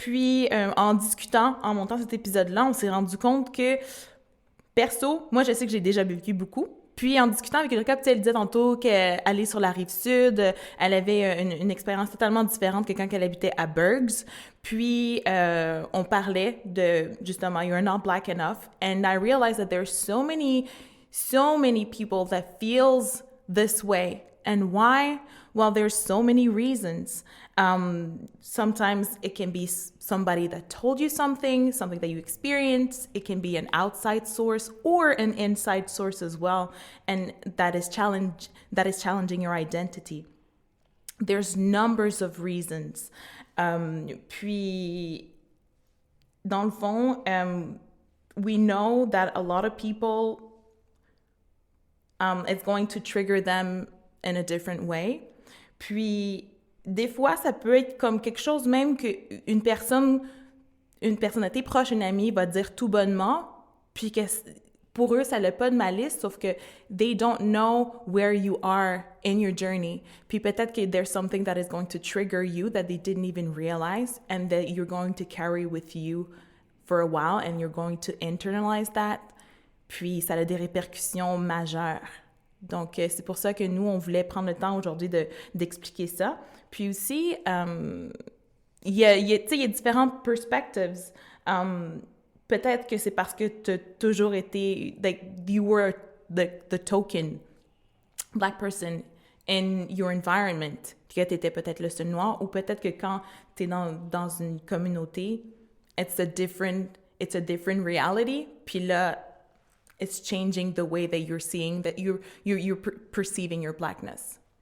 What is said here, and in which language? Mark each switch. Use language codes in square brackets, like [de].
[fr] Puis, en discutant, en montant cet épisode-là, on s'est rendu compte que, perso, moi, je sais que j'ai déjà vécu beaucoup. Puis, en discutant avec Erika, elle disait tantôt qu'elle allait sur la Rive-Sud, elle avait une expérience totalement différente que quand elle habitait à Bergs. Puis, on parlait de, justement, [en] you're not black enough. And I realized that there's so many people that feels this way. And why? Well, there's so many reasons. Sometimes it can be somebody that told you something that you experienced. It can be an outside source or an inside source as well. And that is challenging your identity. There's numbers of reasons. [fr] Puis, dans le fond, [en] we know that a lot of people, it's going to trigger them in a different way. [fr] Puis, des fois, ça peut être comme quelque chose même qu'une personnalité proche, une amie, va dire tout bonnement, puis que pour eux, ça n'a pas de malice, sauf que [en] they don't know where you are in your journey. [fr] Puis peut-être que [en] there's something that is going to trigger you that they didn't even realize and that you're going to carry with you for a while and you're going to internalize that. [fr] Puis ça a des répercussions majeures. Donc, c'est pour ça que nous, on voulait prendre le temps aujourd'hui d'expliquer ça. Puis aussi, il y a différentes perspectives. Peut-être que c'est parce que tu as toujours été, like, [en] you were the token black person in your environment, [fr] que tu étais peut-être le seul noir, ou peut-être que quand tu es dans une communauté, [en] it's a different reality, [fr] puis là, [en] it's changing the way that you're seeing, that you're perceiving your blackness.